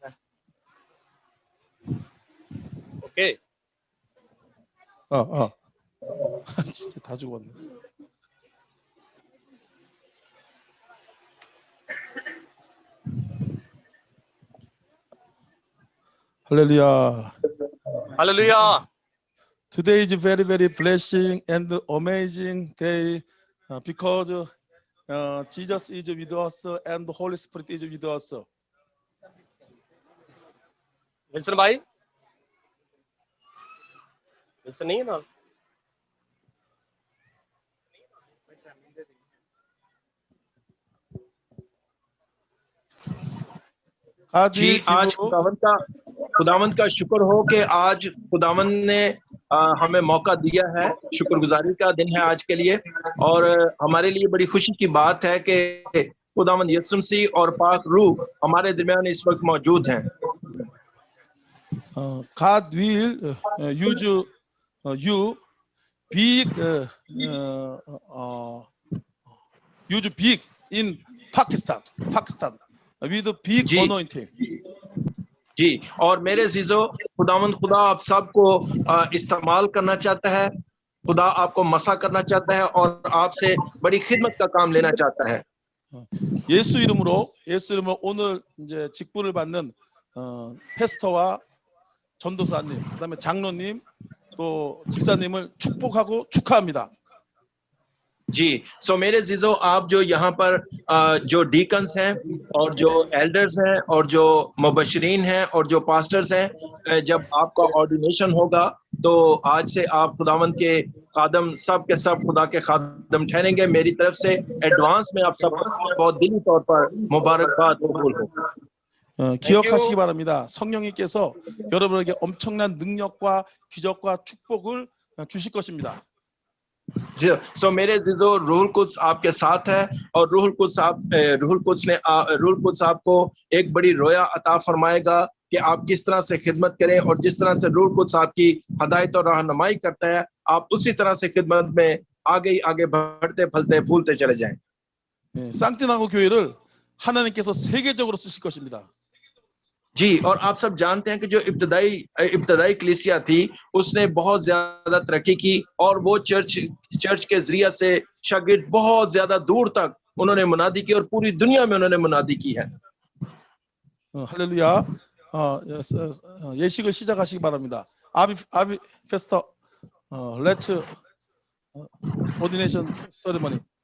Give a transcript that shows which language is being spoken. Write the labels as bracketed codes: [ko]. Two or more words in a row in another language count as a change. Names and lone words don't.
[en] Okay. [ko] 진짜 다 죽었네. 할렐루야. [en] Hallelujah. Today is very, very blessing and amazing day because Jesus is with us and the Holy Spirit is with us. [ur] Wilson بھائی، Wilson نہیں ہے نا? جی آج خداوند کا شکر ہو کہ آج خداوند نے ہمیں موقع دیا ہے. شکرگزاری کا دن ہے آج کے لیے اور ہمارے لیے بڑی خوشی کی بات ہے کہ خداوند یسوع مسیح اور پاک روح ہمارے درمیان اس وقت موجود ہیں. [en] God will use you big in Pakistan with big anointing. [ur] جی اور میرے جیجو خداوند خدا آپ سب کو استعمال کرنا چاہتا ہے. خدا آپ کو مسا کرنا چاہتا ہے اور آپ سے بڑی خدمت کا کام لینا چاہتا ہے. [ko] 예수 이름으로 오늘 이제 직분을 받는 패스터와 전도사님, 그다음에 장로님, 또 집사님을 축복하고 축하합니다. [ur] جی سو میرے جیجو آپ جو یہاں پر جو ڈیکنز ہیں اور جو ایلڈرز ہیں اور جو مبشرین ہیں اور جو پاسٹرز ہیں، جب آپ کا آرڈینیشن ہوگا تو آج سے آپ خداوند کے خادم سب کے سب خدا کے خادم ٹھہریں گے. میری طرف سے ایڈوانس میں آپ سب کو بہت دلی طور پر مبارکباد قبول ہو. [ko] 기억하시기 바랍니다. 성령님께서 여러분에게 엄청난 능력과 기적과 축복을 주실 것입니다. [ur] سو میرے جیجو روح القدس آپ کے ساتھ ہے اور روح القدس آپ کو ایک بڑی رویا عطا فرمائے گا کہ آپ کس طرح سے خدمت کریں اور جس طرح سے روح القدس آپ کی ہدایت اور رہنمائی کرتا ہے آپ اسی طرح سے خدمت میں آگے بڑھتے پھلتے پھولتے چلے جائیں. [ko] 쌍띠나고 교회를 하나님께서 세계적으로 쓰실 것입니다. [ur] جی اور آپ سب جانتے ہیں کہ جو ابتدائی کلیسیا تھی اس نے بہت زیادہ ترقی کی اور وہ چرچ کے ذریعہ سے شاگرد بہت زیادہ دور تک انہوں نے منادی کی اور پوری دنیا میں انہوں نے منادی کی ہے. [ko] 할렐루야. 예식을 시작하시기 바랍니다. [en] 아비 페스터 let's ordination ceremony.